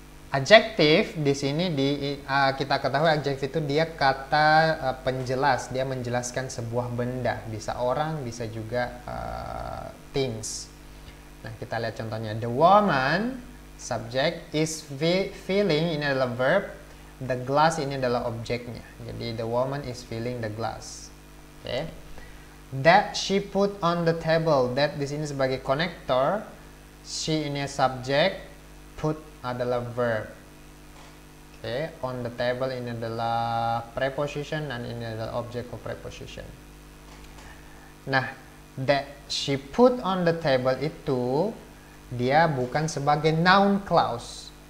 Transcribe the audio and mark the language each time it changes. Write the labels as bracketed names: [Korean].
[Indonesian] Adjektif di sini kita ketahui adjektif itu dia kata penjelas, dia menjelaskan sebuah benda, bisa orang, bisa juga things. Nah, kita lihat contohnya. [English] The woman, subject, is filling, [Indonesian] ini adalah [English] verb. The glass [Indonesian] ini adalah objeknya. Jadi [English] the woman is filling the glass. Oke. That she put on the table. [Indonesian] That di sini sebagai konektor. She ini subjek. Put adalah verb. Oke. [English] On the table [Indonesian] ini adalah preposition dan ini adalah object of preposition. Nah, [English] that she put on the table [Indonesian] itu dia bukan sebagai noun clause.